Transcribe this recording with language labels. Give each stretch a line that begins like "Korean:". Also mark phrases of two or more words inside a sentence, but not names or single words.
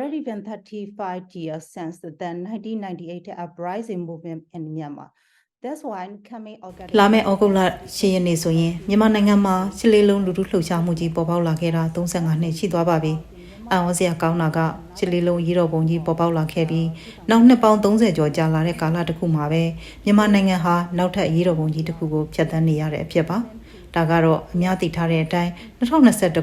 English: 135 years since the 1998 uprising movement in Myanmar. That's why coming August
Burmese: လာမယ့်ဩဂုတ်လ10ရက်နေ့ဆိုရင်မြန်မာနိုင်ငံမှာရှစ်လေးလုံးလူထုလှုပ်ရှားမှုကြီးပေါ်ပေါက်လာခဲ့တာ35နှစ်ရှိသွားပါပြီ။အံ့ဩစရာကောင်းတာကရှစ်လေးလုံးရေတော်ပုံကြီးပေါ်ပေါက်လာခဲ့ပြီးနောက်နှစ်ပေါင်း 30ကျော်ကြာလာတဲ့ကာလတစ်ခုမှာပဲမြန်မာနိုင်ငံဟာနောက်ထပ်ရေတော်ပုံကြီးတစ်ခုကိုဖျက်ဆီးနေရတဲ့အဖြစ်ပါ။ဒါကတော့အများသိထားတဲ့အတိုင်း2021